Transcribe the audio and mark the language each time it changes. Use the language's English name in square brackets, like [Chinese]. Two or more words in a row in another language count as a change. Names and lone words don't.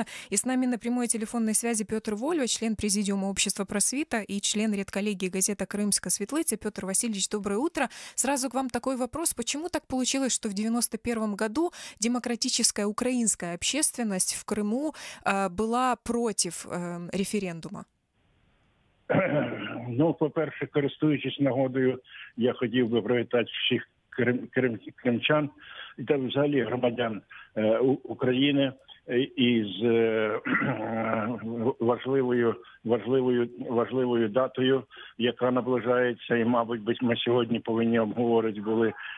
[Russian] И с нами на прямой телефонной связи Петр Вольва, член Президиума общества «Просвита» и член редколлегии газета «Крымская Светлица». Петр Васильевич, доброе утро. Сразу к вам такой вопрос. Почему так получилось, что в 91 году демократическая украинская общественность в Крыму была против референдума? Ну, [Ukrainian] по-перше, користуючись нагодою, я хотів би привітати всіх кримчан та взагалі громадян України із важливою датою, яка наближається, і, мабуть, ми сьогодні повинні обговорити були